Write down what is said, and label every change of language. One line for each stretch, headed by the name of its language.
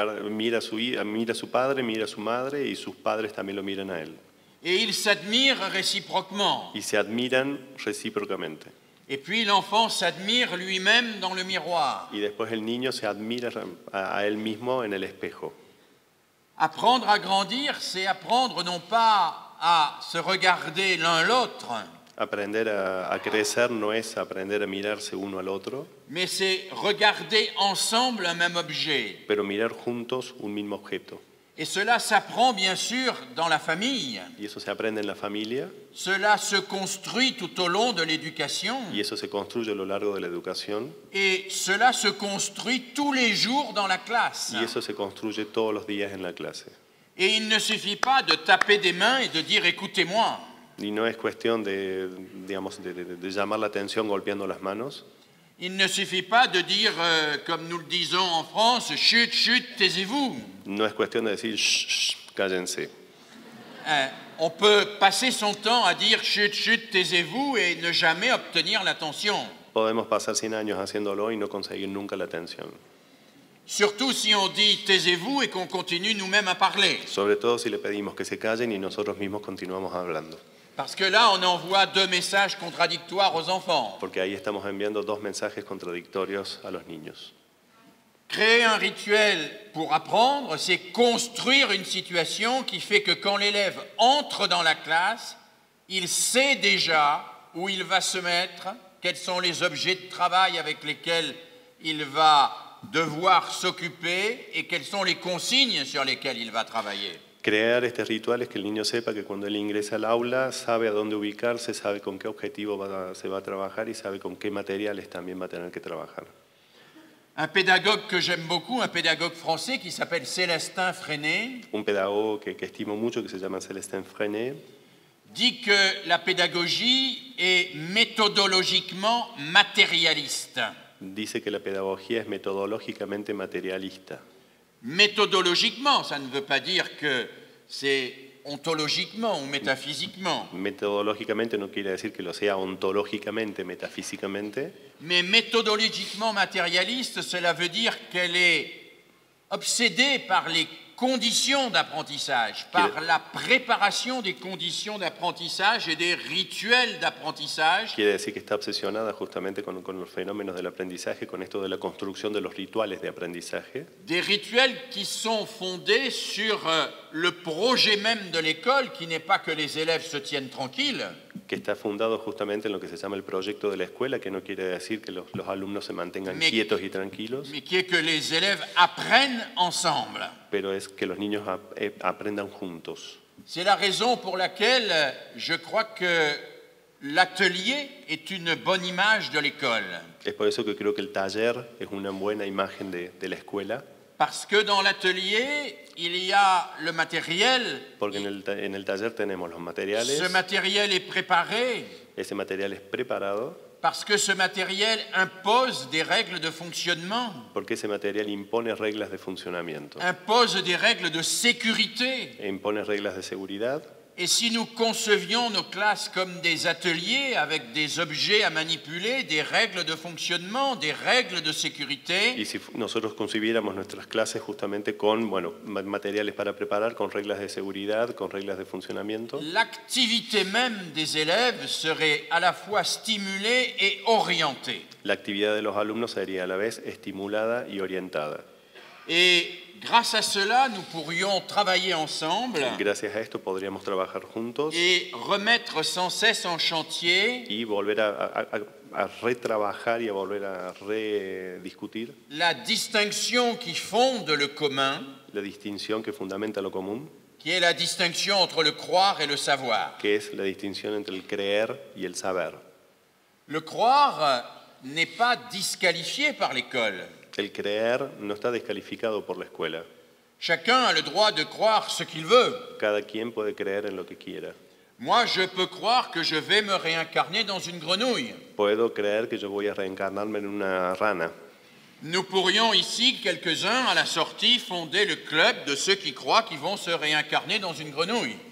Spanish: Mira a su padre, mira a su madre y sus padres también lo miran a él.
French: Et ils s'admirent réciproquement.
Spanish: Y se admiran recíprocamente.
French: Et puis l'enfant s'admire lui-même dans le miroir.
Spanish: Y después el niño se admira a él mismo en el espejo.
French: Apprendre à grandir, c'est apprendre non pas à se regarder l'un l'autre,
Spanish: Aprender a crecer no es aprender a mirarse uno al otro,
French: mais c'est regarder ensemble un même objet.
Spanish: pero mirar juntos un mismo objeto.
French: Et cela s'apprend bien sûr dans la famille.
Spanish: Y eso se aprende en la familia
French: Cela se construit tout au long de l'éducation.
Spanish: y eso se construye a lo largo de la educación
French: Et cela se construit tous les jours dans la classe.
Spanish: y eso se construye todos los días en la clase.
French: Et il ne suffit pas de taper des mains et de dire écoutez-moi.
Spanish: Y no es cuestión de, digamos, de llamar la atención golpeando las manos.
French: Il ne suffit pas de dire, comme nous le disons en France, chut, chut, taisez-vous.
Spanish: No es cuestión de decir, shh, shh, cállense.
French: On peut passer son temps à dire chut, chut, taisez-vous et ne jamais obtenir l'attention.
Spanish: Podemos pasar 100 años haciéndolo y no conseguir nunca la atención.
French: Surtout si on dit taisez-vous et qu'on continue nous-mêmes à parler.
Spanish: Sobre todo si le pedimos que se callen y nosotros mismos continuamos hablando.
French: Parce que là, on envoie deux messages contradictoires aux enfants.
Spanish: Porque ahí estamos enviando dos mensajes contradictorios a los niños.
French: Créer un rituel pour apprendre, c'est construire une situation qui fait que quand l'élève entre dans la classe, il sait déjà où il va se mettre, quels sont les objets de travail avec lesquels il va devoir s'occuper et quelles sont les consignes sur lesquelles il va travailler.
Spanish: Crear este ritual es que el niño sepa que cuando él ingresa al aula sabe a dónde ubicarse, sabe con qué objetivo se va a trabajar y sabe con qué materiales también va a tener que trabajar.
French: Un pédagogue que j'aime beaucoup, un pédagogue français qui s'appelle Célestin Freinet,
Spanish: Un pedagogo que estimo mucho, que se llama Célestin Freinet,
French: dit que la pédagogie est méthodologiquement matérialiste.
Spanish: dice que la pedagogía es metodológicamente materialista.
French: Méthodologiquement, ça ne veut pas dire que c'est ontologiquement ou métaphysiquement,
Spanish: Metodológicamente no quiere decir que lo sea ontológicamente, metafísicamente,
French: mais méthodologiquement matérialiste, cela veut dire qu'elle est obsédée par les conditions d'apprentissage, par la préparation des conditions d'apprentissage et des rituels d'apprentissage.
Spanish: quiere decir que está obsesionada justamente con los fenómenos del aprendizaje, con esto de la construcción de los rituales de aprendizaje,
French: Des rituels qui sont fondés sur le projet même de l'école, qui n'est pas que les élèves se tiennent tranquilles,
Spanish: que está fundado justamente en lo que se llama el proyecto de la escuela, que no quiere decir que los alumnos se mantengan Me- quietos y tranquilos,
French: mais qui est que les élèves apprennent ensemble.
Spanish: pero es que los niños aprendan juntos.
French: C'est la raison pour laquelle je crois que l'atelier est une bonne image de l'école.
Spanish: Es por eso que creo que el taller es una buena imagen de la escuela,
French: Parce que dans l'atelier, il y a le matériel.
Spanish: porque en el taller tenemos los materiales,
French: Ce matériel est préparé
Spanish: ese material es preparado,
French: parce que ce matériel impose des règles de fonctionnement,
Spanish: porque ese material impone reglas de funcionamiento,
French: impose des règles de sécurité.
Spanish: impone reglas de seguridad.
French: Et si nous concevions nos classes comme des ateliers avec des objets à manipuler, des règles de fonctionnement, des règles de sécurité,
Spanish: Y si nosotros concibiéramos nuestras clases justamente con materiales para preparar, con reglas de seguridad, con reglas de funcionamiento,
French: l'activité même des élèves serait à la fois stimulée et orientée.
Spanish: la actividad de los alumnos sería a la vez estimulada y orientada.
French: Et grâce à cela, nous pourrions travailler ensemble
Spanish: Gracias a esto podríamos trabajar juntos
French: et remettre sans cesse en chantier
Spanish: y volver a retrabajar y a volver a rediscutir
French: la distinction qui fonde le commun,
Spanish: la distinción que fundamenta lo común,
French: qui est la distinction entre le croire et le savoir.
Spanish: que es la distinción entre el creer y el saber.
French: Le croire n'est pas disqualifié par l'école.
Spanish: El creer no está descalificado por la escuela.
French: Chacun a le droit de croire ce qu'il veut.
Spanish: Cada quien puede creer en lo que quiera.
French: Moi, je peux croire que je vais me réincarner dans une grenouille.
Spanish: Puedo creer que yo voy a reencarnarme en una rana.
French: Nous pourrions ici, quelques-uns, à la sortie, fonder le club de ceux qui croient qu'ils vont se réincarner dans une grenouille.